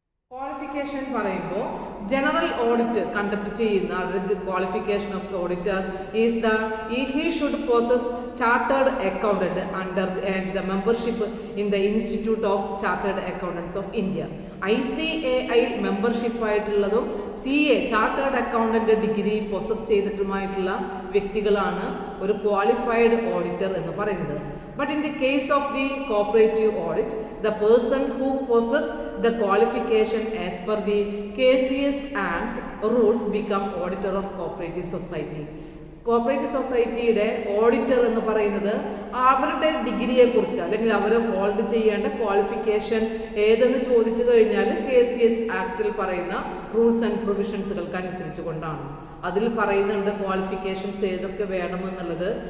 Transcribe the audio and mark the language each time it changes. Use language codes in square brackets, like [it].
[en] qualification [ml] പറയുമ്പോൾ [en] general audit conduct [ml] ചെയ്യുന്ന [en] Qualification of the auditor is he should possess chartered accountant under and the membership in the Institute of Chartered Accountants of India. [ml] ICAI membership ആയിട്ടുള്ളതും CA chartered accountant degree possess ചെയ്തിട്ടുമായിട്ടുള്ള വ്യക്തികളാണ് ഒരു qualified auditor എന്ന് പറയുന്നത്. [en] But in the case of the cooperative audit, the person who possesses the qualification as per the KCS Act rules become auditor of cooperative society. [ml] Cooperative സൊസൈറ്റിയുടെ auditor എന്ന് പറയുന്നത് അവരുടെ ഡിഗ്രിയെ കുറിച്ച് അല്ലെങ്കിൽ അവർ ഹോൾഡ് ചെയ്യേണ്ട ക്വാളിഫിക്കേഷൻ ഏതെന്ന് ചോദിച്ചു കഴിഞ്ഞാൽ KCS ആക്ടിൽ പറയുന്ന റൂൾസ് ആൻഡ് പ്രൊവിഷൻസുകൾക്ക് അനുസരിച്ച് കൊണ്ടാണ്. അതിൽ പറയുന്നുണ്ട് ക്വാളിഫിക്കേഷൻസ് ഏതൊക്കെ വേണമെന്നുള്ളത്.